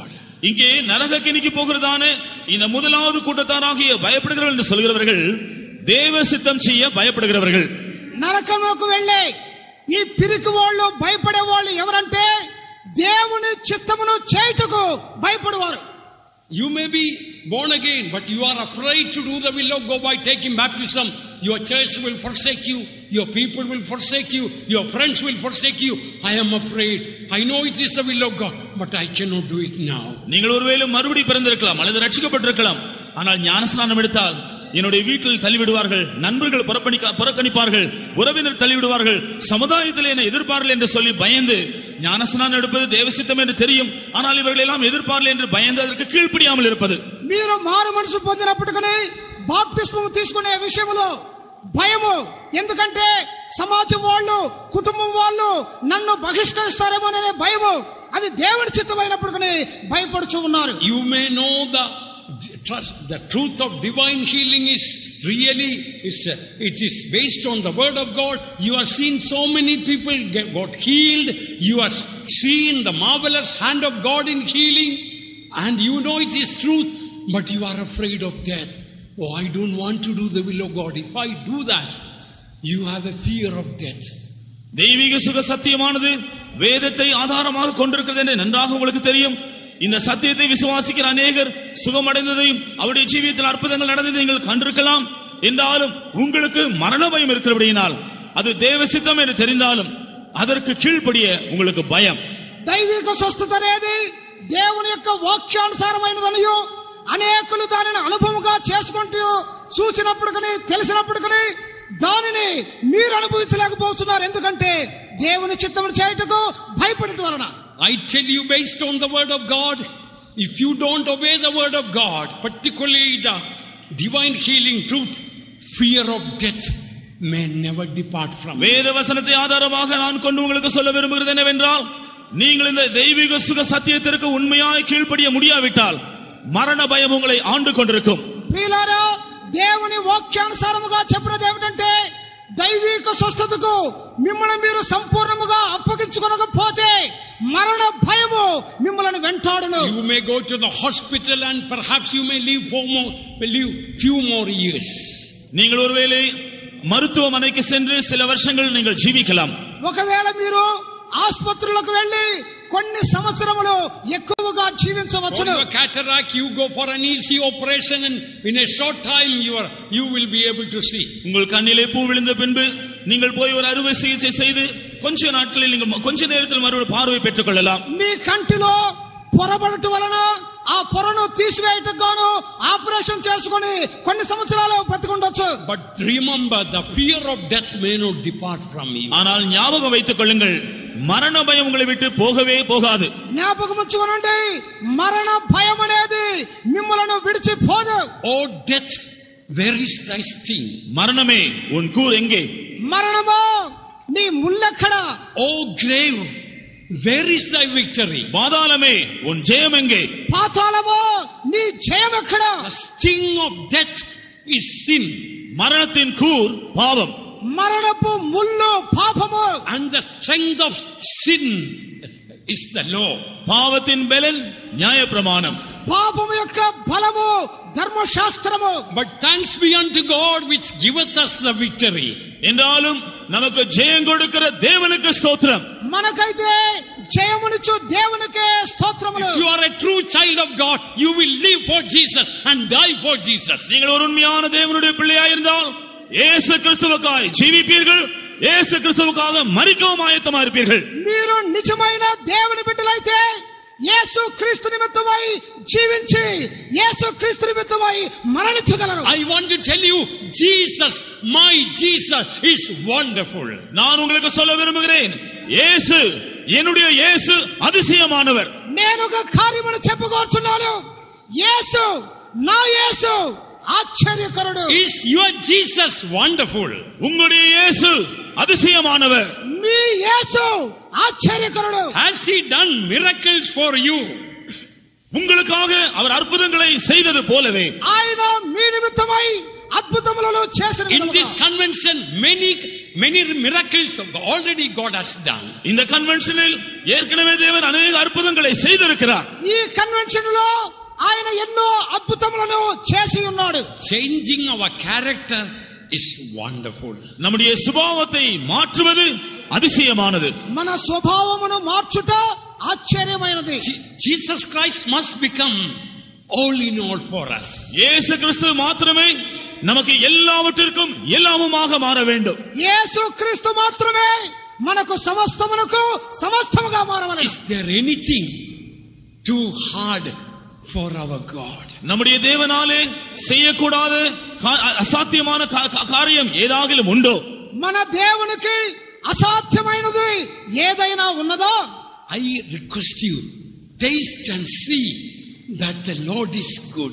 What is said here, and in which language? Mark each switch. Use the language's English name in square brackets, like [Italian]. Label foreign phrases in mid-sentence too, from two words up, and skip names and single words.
[Tamil] இங்கே நரகக்கினிக்கு போகிறதான இந்த முதலாவது கூட்டத்தாராகிய பயப்படுகிறவர்கள் என்று சொல்கிறவர்கள் தேவ சித்தம் செய்ய பயப்படுகிறவர்கள். [Telugu] నరకముకు వెళ్ళే ఈ పిరికి వాళ్ళు, భయపడే వాళ్ళు ఎవరంటే దేవుని చిత్తమును చేయుటకు భయపడువారు. [English] You may be born again, but you are afraid to do the will of God by taking baptism. Your church will forsake you. Your people will forsake you. Your friends will forsake you. I am afraid. I know it is the will of God, but I cannot do it now. [Tamil] நீங்கள் ஒருவேளை மறுபடி பிறந்திருக்கலாம் அல்லது ரட்சிக்கப்பட்டிருக்கலாம். ஆனால் ஞானஸ்நானம் எடுத்தால் என்னுடைய வீட்டில் தள்ளிவிடுவார்கள், நண்பர்கள் புறக்கணிப்பார்கள், உறவினர் தள்ளிவிடுவார்கள், சமுதாயத்தில் என்னை எதிர்ப்பார்கள் என்று சொல்லி பயந்து ஞானஸ்நானம் எடுப்பது தேவசித்தம் என்று தெரியும். ஆனால் இவர்கள் எல்லாம் எதிர்ப்பார்கள் என்று பயந்து அதற்கு கீழ்ப்படியாமல் இருப்பது. [Telugu] మీరు మారు మనసు పొందినప్పటికీ బాప్టిస్మం తీసుకునే విషయంలో భయము. ఎందుకంటే సమాజం వాళ్ళు, కుటుంబం వాళ్ళు నన్ను బహిష్కరిస్తారేమోననే భయము. అది దేవుని చిత్తమైనప్పటికీ భయపడుచు ఉన్నారు. [English] You may know the truth of divine healing is really it is based on the word of God. You have seen so many people got healed. You have seen the marvelous hand of God in healing, and you know it is truth, but you are afraid of death. Oh, I don't want to do the will of God. If I do that, you have a fear of death. [Tamil] தெய்வீக சுக சத்தியமானது வேதத்தை ஆதாரமாக கொண்டிருக்கிறது என்று நன்றாக உங்களுக்கு தெரியும். இந்த சத்தியத்தை விசுவாசிக்கிற அநேகர் சுகமடைந்ததையும் அவருடைய ஜீவியத்தில் அற்புதங்கள் நடந்ததை நீங்கள் கண்டிருக்கலாம். என்றாலும் உங்களுக்கு மரண பயம் இருக்கிறபடியினால் அது தேவ சித்தம் என்று தெரிந்தாலும் அதற்கு கீழ்ப்படிய உங்களுக்கு பயம். [Telugu] దైవిక స్వస్థత అనేది దేవుని యొక్క వాక్యానుసారమైనదనియు అనేకులు దానిని అనుభవముగా చేసుకుంటూ చూచినప్పటికీ తెలిసినప్పటికీ దానిని మీరు అనుభవించలేకపోతున్నారు. ఎందుకంటే దేవుని చిత్తమును చేయుటకు భయపడటం వలన. [English] I tell you, based on the word of God, if you don't obey the word of God, particularly the divine healing truth, fear of death may never depart from you. [Tamil] வேத வசனத்தை ஆதாரமாக நான் கொண்டு உங்களுக்கு சொல்ல விரும்புகிறது என்னவென்றால், நீங்கள் இந்த தெய்வீக சுக சத்தியத்திற்கு உண்மையாய் கீழ்ப்படிய முடியாவிட்டால் [Telugu] మరణ భయం [Tamil] உங்களை ఆండు கொண்டிருக்கும். [Telugu] ప్రియులారా, దేవుని వాక్యానుసారముగా చెప్పినది ఏమిటంటే దైవిక స్వస్థతకు మిమ్మల్ని మీరు సంపూర్ణముగా అప్పగించుకొనకపోతే మరణ భయము మిమ్మల్ని వెంటాడును. [English] You may go to the hospital and perhaps you may live few more years. [Tamil] நீங்கள் ஒருவேளை மருத்துவமனைக்கு சென்று சில வருஷங்கள் நீங்கள் ஜீவிக்கலாம். [Telugu] ఒకవేళ మీరు ఆసుపత్రులకు వెళ్ళి కొన్ని సంవత్సరములు ఎక్కువగా జీవించవచ్చును. [English] For cataract you go for an easy operation and in a short time you will be able to see. [Tamil] உங்கள் கண்ணிலே பூ விழுந்த பின்பு நீங்கள் போய் ஒரு அறுவை சிகிச்சை செய்து கொஞ்ச நாட்களில் நீங்கள் கொஞ்ச நேரத்தில் மறுபடியும் பார்வை பெற்றுக் கொள்ளலாம். [Telugu] మీ కంటిలో పొరబడటం వలన ఆ పొరను తీసివేయటకు గాను ఆపరేషన్ చేసుకొని కొన్ని సంవత్సరాలు బ్రతికుండొచ్చు. [English] But remember, the fear of death may not depart from you. [Tamil] ஆனால் ஞாபகம் வைத்துக் கொள்ளுங்கள், [Telugu] మరణ భయం [Tamil] உங்களை விட்டு போகவே போகாது. [Telugu] జ్ఞాపకం ఉంచుకోనండి, మరణ భయం అనేది మిమ్మల్ని విడిచిపోదు. [English] Oh death, where is thy sting? [Tamil] மரணமே உன் கூர் எங்கே? [Telugu] మరణమా నీ ముల్లెక్కడ? [English] Oh grave, where is thy victory? [Tamil] பாதாளமே உன் ஜெயம் எங்கே? [Telugu] పాతాళమా నీ జయం ఎక్కడ? [English] The sting of death is sin. [Tamil] மரணத்தின் கூர் பாவம். [Telugu] మరణపు ముల్లు పాపము. [English] And the strength of sin is the law. [Tamil] பாவத்தின் பலன் நியாயப்பிரமாணம். [Telugu] పాపము యొక్క బలము ధర్మశాస్త్రము. [English] But thanks be unto God which giveth us the victory. [Tamil] என்றாலும் நமக்கு ஜெயம் கொடுக்கிற தேவனுக்கு ஸ்தோத்திரம். [Telugu] మనకైతే జయమునిచ్చు దేవునికే స్తోత్రములు. [English] If you are a true child of God, you will live for Jesus and die for Jesus. [Tamil] நீங்கள் ஒரு உண்மையான தேவனுடைய பிள்ளையாய் இருந்தால் இயேசு கிறிஸ்துவுக்காய் ஜீவிப்பீர்கள், இயேசு கிறிஸ்துவுக்காக மரிக்கவும் ஆயத்தமா இருப்பீர்கள். [Telugu] మీరు నిజమైన దేవుని బిడ్డలైతే యేసు క్రీస్తు నిమిత్తమై జీవించి యేసు క్రీస్తు నిమిత్తమై మరణించగలరు. [English] I want to tell you, Jesus, my Jesus is wonderful. [Tamil] நான் உங்களுக்கு சொல்ல விரும்புகிறேன், இயேசு, என்னுடைய இயேசு அதிசயமானவர். [Telugu] నేను ఒక కార్యమును చెప్పగోరుచున్నాను. యేసు, నా యేసు ఆశ్చర్యకరుడు. [English] Is your Jesus wonderful? [Tamil] உங்களுடைய இயேசு அதிசயமானவர். [Telugu] మీ యేసు ఆశ్చర్యకరుడు. [English] Has he done miracles for you? [Tamil] உங்களுக்காக அவர் அற்புதங்களை செய்தது போலவே [Telugu] ఆయన మీ నిమిత్తమై అద్భుతములను చేసిన [English] in this convention many miracles already God has done. [Tamil] இந்த கன்வென்ஷனில் ஏற்கனவே தேவன் அநேக அற்புதங்களை செய்திருக்கிறார். [Telugu] ఈ కన్వెన్షన్ లో ఆయన ఎన్నో అద్భుతములను చేసి ఉన్నాడు. [English] Changing our character is wonderful. [Tamil] நம்முடைய சுபாவத்தை மாற்றுவது அதிசயமானது. [Telugu] మన స్వభావమును మార్చుట ఆశ్చర్యమైనది. [English] Jesus Christ must become all in all for us. [Tamil] இயேசு கிறிஸ்து மாத்திரமே நமக்கு எல்லாவற்றிற்கும் எல்லாமுமாக மாற வேண்டும். [Telugu] యేసు క్రీస్తు మాత్రమే మనకు సమస్తమునకు సమస్తముగా మారవలెను. [English] Is there anything too hard for our God? [Tamil] நம்முடைய தேவனாலே செய்யக்கூடாத அசாத்தியமான காரியம் ஏதாகிலும் உண்டோ? [Telugu] మన దేవునికి అసాధ్యమైనది ఏదైనా ఉన్నదో? [English] I request you, taste and see that the Lord is good.